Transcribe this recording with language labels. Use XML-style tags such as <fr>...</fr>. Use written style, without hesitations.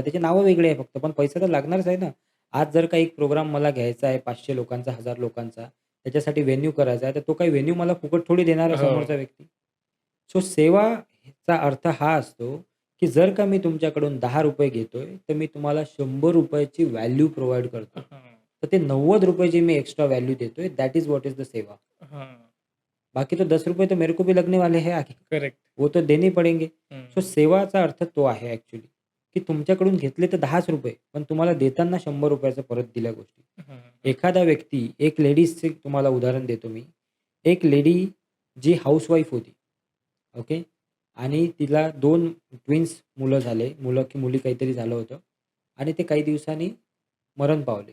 <mr>त्याची नावं वेगळी आहे फक्त. पण पैसा तर लागणारच आहे ना. आज जर का एक प्रोग्राम मला घ्यायचा आहे 500 लोकांचा, 1000 लोकांचा, त्याच्यासाठी व्हेन्यू करायचा आहे, तर तो काही व्हेन्यू मला फुकट थोडी देणार आहे हो. समोरचा व्यक्ती. सो सेवाचा अर्थ हा असतो, की जर का मी तुमच्याकडून ₹10 घेतोय, तर मी तुम्हाला ₹100 ची व्हॅल्यू प्रोव्हाईड करतोय. हां. तर ते ₹90 जे मी एक्स्ट्रा व्हॅल्यू देतोय,</mr> <en>That is what is the seva. हां.</en> <hi>बाकी तो ₹10 तो मेरे को भी लगने वाले हैं आगे.</hi> <en>Correct.</en> <hi>वो तो देने पडेंगे. हं.</hi> <mr>सो सेवाचा अर्थ तो आहे ॲक्चुअली, की तुमच्याकडून घेतले तर ₹10च पण तुम्हाला देताना ₹100 परत दिल्या गोष्टी. हं. एखादा व्यक्ती, एक लेडीजचे तुम्हाला उदाहरण देतो मी. एक लेडी जी हाउसवाईफ होती. ओके. आणि तिला 2 ट्विन्स मुलं झाले. मुलं की मुली काहीतरी झालं होतं आणि ते काही दिवसांनी मरण पावले.</mr>